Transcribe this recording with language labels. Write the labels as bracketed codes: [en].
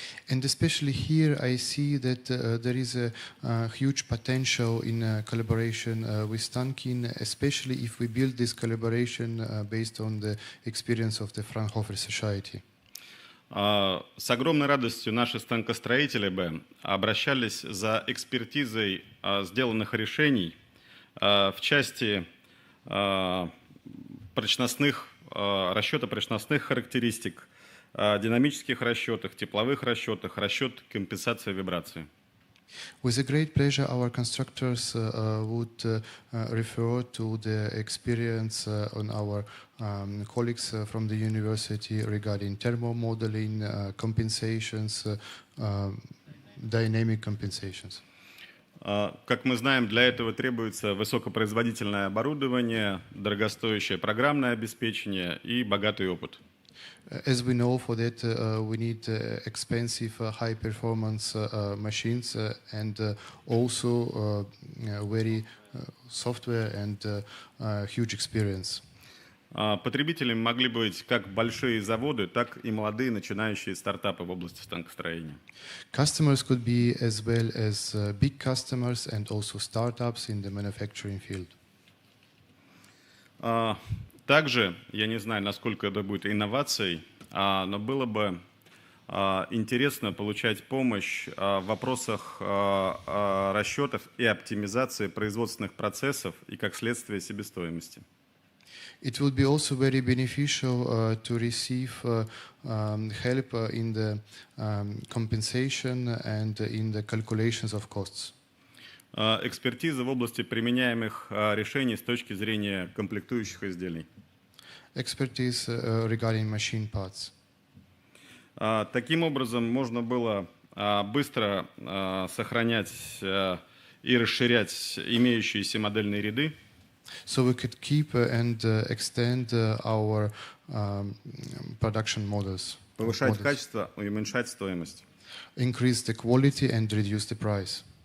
[en] And especially here, I see that there is a huge potential in collaboration with Stankin, especially if we build this collaboration based on the experience of the Fraunhofer Society. [ru] С огромной радостью наши станкостроители бы обращались за экспертизой сделанных решений в части расчета прочностных характеристик, динамических расчетах, тепловых расчетах, расчет компенсации вибрации. [en] With a great pleasure, our constructors would refer to the experience on our colleagues from the university regarding thermal modeling, compensations, dynamic compensations. [ru] Как мы знаем, для этого требуется высокопроизводительное оборудование, дорогостоящее программное обеспечение и богатый опыт. [en] As we know, for that we need expensive, high-performance machines and also very software and huge experience. [ru] Потребителями могли быть как большие заводы, так и молодые начинающие стартапы в области станкостроения. [en] Customers could be as well as big customers and also startups in the manufacturing field. [ru] Также, я не знаю, насколько это будет инновацией, но было бы интересно получать помощь в вопросах расчетов и оптимизации производственных процессов и, как следствие, себестоимости. [en] It would be also very beneficial to receive help in the compensation and in the calculations of costs. [ru] Экспертиза в области применяемых решений с точки зрения комплектующих изделий. [en] Expertise regarding machine parts. [ru] Таким образом, можно было быстро сохранять и расширять имеющиеся модельные ряды. [en] So we could keep and extend our production models. [ru] Повышать качество и уменьшать стоимость. [en] Increase the quality and reduce the price.